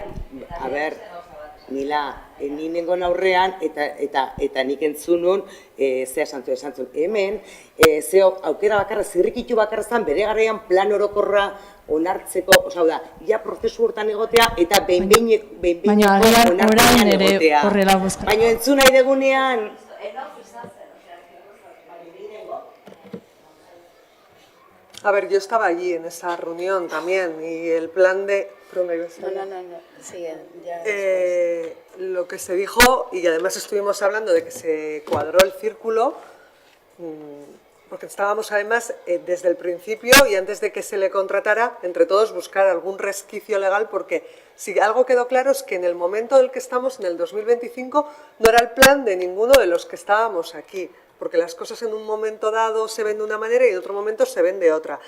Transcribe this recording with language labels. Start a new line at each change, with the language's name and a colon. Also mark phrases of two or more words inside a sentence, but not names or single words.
Basque: nien nengoan aurrean, eta nik entzunun, zea esan zuen, hemen, zeo aukera bakarra, zirrikitu bakarra zan, bere garaian plan orokorra onartzeko, osau da, ja prozesu hortan egotea, eta behin-behineko onartzen egotea. Baina entzun nahi degunean,
Spanish: A ver, yo estaba allí en esa reunión también y el plan de... No, sigue, ya. Lo que se dijo, y además estuvimos hablando de que se cuadró el círculo, porque estábamos además desde el principio y antes de que se le contratara, entre todos buscar algún resquicio legal, porque si algo quedó claro es que en el momento en el que estamos, en el 2025, no era el plan de ninguno de los que estábamos aquí, porque las cosas en un momento dado se ven de una manera y en otro momento se ven de otra.